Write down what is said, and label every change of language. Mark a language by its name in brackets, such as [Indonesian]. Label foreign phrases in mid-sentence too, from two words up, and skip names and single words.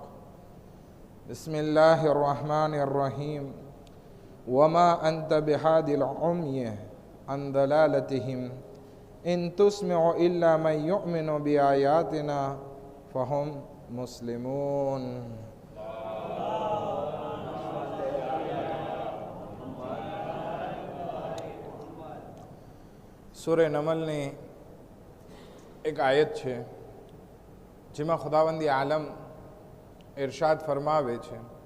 [Arabic] بسم الله الرحمن الرحيم. وما أنت بهادي العمي عن ضلالتهم إن تسمع إلا من يؤمن بآياتنا فهم مسلمون. [Gujarati] સૂરે નમલની એક આયત છે જેમાં ખુદાવંદી આલમ ઇરશાદ ફરમાવે છે,